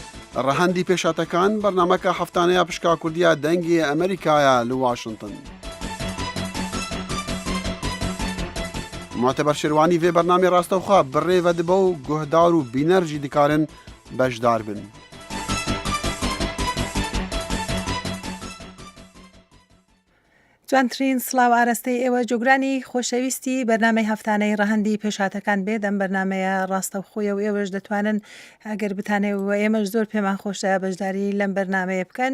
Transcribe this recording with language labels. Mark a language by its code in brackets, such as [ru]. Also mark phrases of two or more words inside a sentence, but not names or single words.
[ckb] ڕەهەندی پێشاتەکان بەرنامەکە هەفتانەیە پشکا کوردیە دەنگی ئەمریکایە لە واشنگتن. [ku] معتبر شێروانی vê bernamê rastewxwe bi rê vedibe û guhdar û bîner jî dikarin bejdar bin. [ckb] جوانترین سڵاو ئاراستەی ئێوە جۆگرانی خۆشەویستی بەرنامەی هەفتانەی ڕەهەندی پێشاتەکان بێت ئەم بەرنمەیە ڕاستەوخۆیە و ئێوەش دەتوانن ئەگەر بتانێ و ئێمەش زۆر پێمان خۆشە بەشداری لەم بەرنمەیە بکەن.